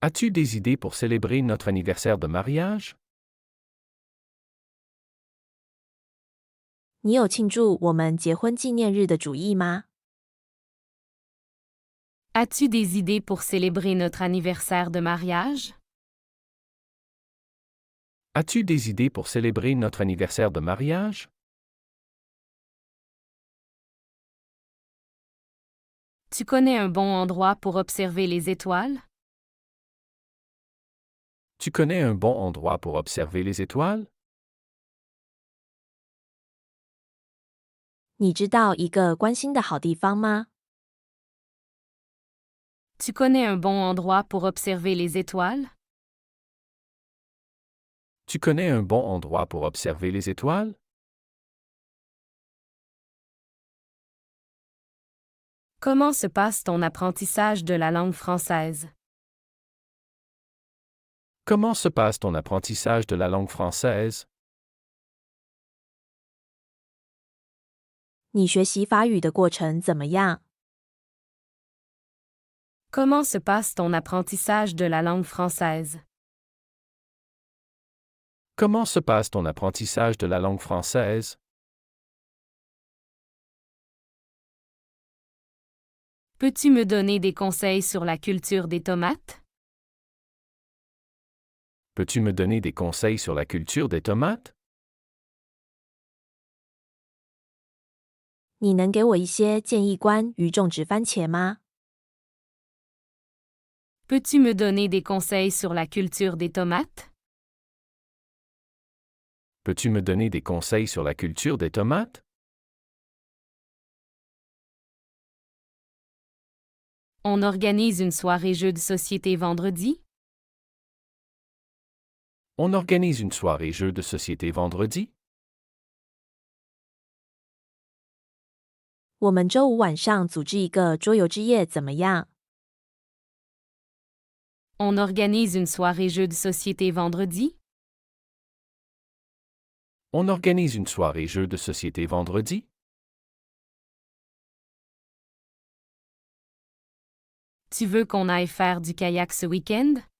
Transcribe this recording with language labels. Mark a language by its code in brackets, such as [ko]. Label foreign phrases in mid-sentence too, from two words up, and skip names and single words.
[fr] As-tu des idées pour célébrer notre anniversaire de mariage? [zh] 你有庆祝我们结婚纪念日的主意吗？ [fr] As-tu des idées pour célébrer notre anniversaire de mariage? As-tu des idées pour célébrer notre anniversaire de mariage? Tu connais un bon endroit pour observer les étoiles? Tu connais un bon endroit pour observer les étoiles? [zh] 你知道一个观星的好地方吗？ [fr] Tu connais un bon endroit pour observer les étoiles? Tu connais un bon endroit pour observer les étoiles? Comment se passe ton apprentissage de la langue française? Comment se passe ton apprentissage de la langue française? [zh] 你学习法语的过程怎么样？ [fr] Comment se passe ton apprentissage de la langue française? Comment se passe ton apprentissage de la langue française? Peux-tu me donner des conseils sur la culture des tomates? Peux-tu me donner des conseils sur la culture des tomates? [zh] 你能给我一些建议关于种植番茄吗？ [fr] Peux-tu me donner des conseils sur la culture des tomates? Peux-tu me donner des conseils sur la culture des tomates? On organise une soirée jeux de société vendredi? On organise une soirée jeux de société vendredi? [zh] 我们周五晚上组织一个桌游之夜怎么样？ [fr] On organise une soirée jeux de société vendredi? On organise une soirée jeux de société vendredi? Tu veux qu'on aille faire du kayak ce week-end?